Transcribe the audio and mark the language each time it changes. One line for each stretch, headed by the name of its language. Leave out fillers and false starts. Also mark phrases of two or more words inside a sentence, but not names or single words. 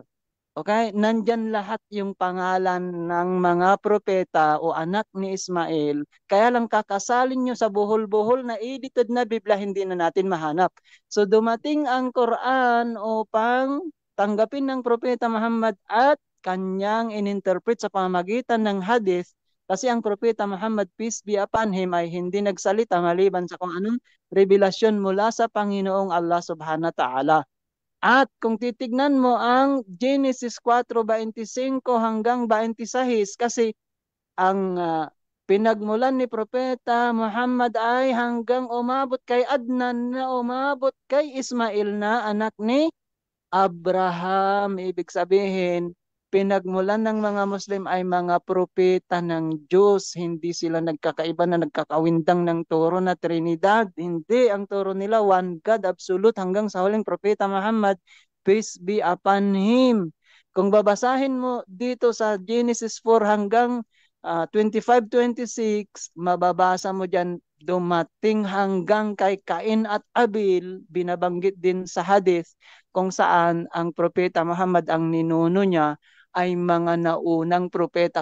Filipino: Okay, nandyan lahat yung pangalan ng mga propeta o anak ni Ismael. Kaya lang kakasalin nyo sa buhol-buhol na edited na Biblia, hindi na natin mahanap. So dumating ang Quran upang tanggapin ng propeta Muhammad at kanyang ininterpret sa pamamagitan ng hadith. Kasi ang propeta Muhammad,
English: peace be upon him,
Filipino: ay hindi nagsalita maliban sa kung anong revelasyon mula sa Panginoong Allah
Arabic: سبحانه وتعالى.
Filipino: At kung titignan mo ang Genesis 4:25 hanggang 26, kasi ang pinagmulan ni Propeta Muhammad ay hanggang umabot kay Adnan na umabot kay Ismail na anak ni Abraham. Ibig sabihin, pinagmulan ng mga Muslim ay mga propeta ng Diyos. Hindi sila nagkakaiba na nagkakawindang ng turo na Trinidad. Hindi, ang turo nila,
English: one God,
Filipino: absolute, hanggang sa huling propeta Muhammad,
English: peace be upon him.
Filipino: Kung babasahin mo dito sa Genesis 4 hanggang 25-26, mababasa mo dyan, dumating hanggang kay Cain at Abel, binabanggit din sa hadith, kung saan ang propeta Muhammad, ang ninuno niya ay mga naunang propeta.